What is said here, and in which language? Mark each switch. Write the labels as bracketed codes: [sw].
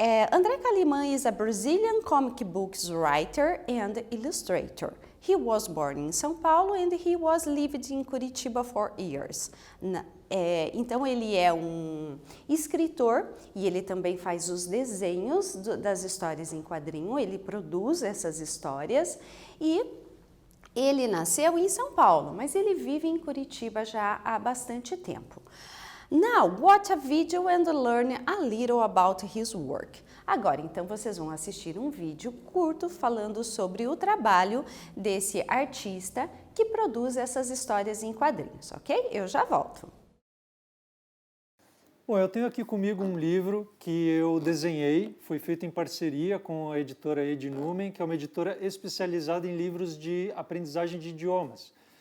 [en] André Calimán is a Brazilian comic books writer and illustrator. He was born in São Paulo and he was lived in Curitiba for years. [pt] Então ele é um escritor e ele também faz os desenhos das histórias em quadrinho, ele produz essas histórias e ele nasceu em São Paulo, mas ele vive em Curitiba já há bastante tempo. [en] Now, watch a video and learn a little about his work. [pt] Agora, então, vocês vão assistir um vídeo curto falando sobre o trabalho desse artista que produz essas histórias em quadrinhos, ok? Eu já volto. Bom, eu tenho aqui comigo um livro que eu desenhei, foi feito em parceria com a editora Ednumen, que é uma editora especializada em livros de aprendizagem de idiomas.